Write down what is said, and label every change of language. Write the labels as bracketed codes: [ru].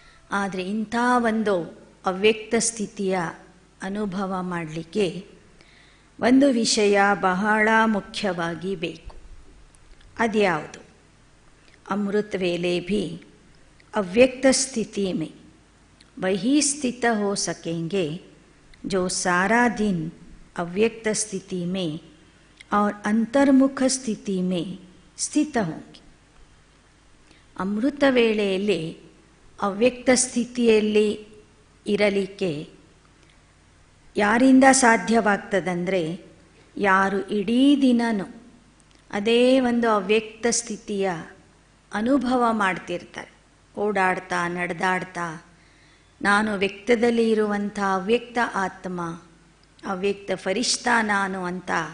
[kn] ಆದರೆ ಇಂಥ ಒಂದು ಅವ್ಯಕ್ತ ಸ್ಥಿತಿಯ ಅನುಭವ ಮಾಡಲಿಕ್ಕೆ ಒಂದು ವಿಷಯ ಬಹಳ ಮುಖ್ಯವಾಗಿ ಬೇಕು. ಅದ್ಯಾವುದು? [hi] ಅಮೃತ ವೇಲೆ ಭಿ ಅವ್ಯಕ್ತ ಸ್ಥಿತಿ ಮೇ ವಹಿ ಸ್ಥಿತ ಹೋ ಸಕೆಂಗೆ जो सारा दिन अव्यक्त स्थिति में और अंतर्मुख स्थिति में स्थित होंगे. [kn] ಅಮೃತ ವೇಳೆಯಲ್ಲಿ ಅವ್ಯಕ್ತ ಸ್ಥಿತಿಯಲ್ಲಿ ಇರಲಿಕ್ಕೆ ಯಾರಿಂದ ಸಾಧ್ಯವಾಗ್ತದಂದರೆ, ಯಾರು ಇಡೀ ದಿನನೂ ಅದೇ ಒಂದು ಅವ್ಯಕ್ತ ಸ್ಥಿತಿಯ ಅನುಭವ ಮಾಡ್ತಿರ್ತಾರೆ, ಓಡಾಡ್ತಾ ನಡೆದಾಡ್ತಾ ನಾನು ವ್ಯಕ್ತದಲ್ಲಿ ಇರುವಂಥ ಅವ್ಯಕ್ತ ಆತ್ಮ, ಅವ್ಯಕ್ತ ಫರಿಷ್ಠಾ ನಾನು ಅಂತ